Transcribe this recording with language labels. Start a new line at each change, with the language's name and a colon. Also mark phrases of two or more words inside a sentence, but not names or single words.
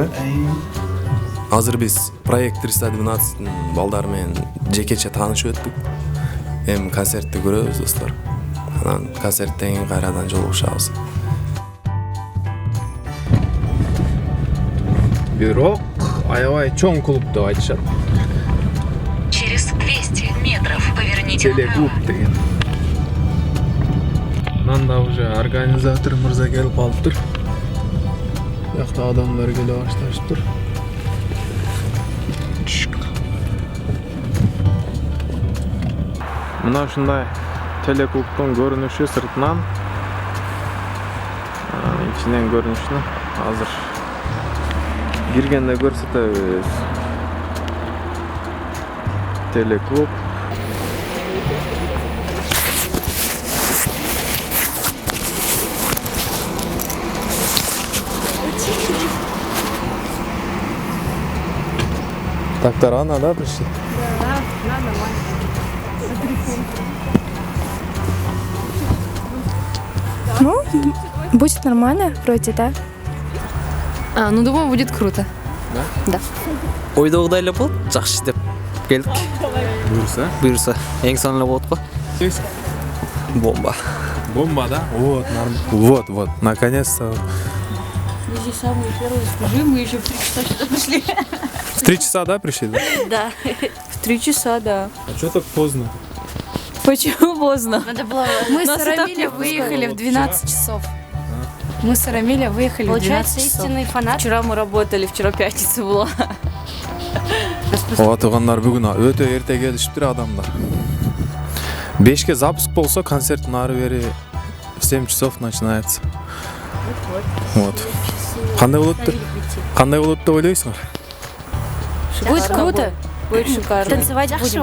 Kyrgyz: Азыр биз проект 312-тин балдары менен жекече таанышып өттүк. Эми концертти көрөбүз, достор. Анан концерттен кийин кайрадан жолугушабыз. Бирок аябай чоң клуб деп айтышат.
Russian: Через 200 метров поверните
Kyrgyz: Телеклуб деген. Анан да уже организатор мырза келип калыптыр. Бuyakta адамдар келе башташыптыр. Мына ушундай телеклубтун көрүнүшү сыртынан, ичинен көрүнүшүнө азыр киргенде көрсөтөбүз. Телеклуб.
Russian: Так, рано, да, пришли? Да, нормально. Ну, будет нормально, вроде, да. Ну думаю, будет круто. Да? Да.
Kyrgyz: Ойдогудай эле болот, жакшы иштеп келдик. Буюрса, эң сонун эле болот го.
Russian: Бомба. Бомба, да? Вот, нормально. Вот, наконец-то. Мы здесь самые первые служи, мы еще в 3 часа сюда пришли. В 3 часа, да, пришли? Да? Да. В 3 часа, да. А что так поздно? Почему поздно? Надо было... Мы с Арамиля выехали в 12 часов. Мы с Арамиля выехали в 12 часов. Истинный фанат. Вчера мы работали, вчера пятница была.
Kyrgyz: Ооба туугандар, бүгүн өтө эрте келишиптир адамдар. 5ке запуск болсо, концерт нары бери
Russian: в 7 часов начинается. Вот.
Kyrgyz: Кандай болот деп ойлойсуңар?
Russian: Будет круто. Будет шикарно. Танцевать будем.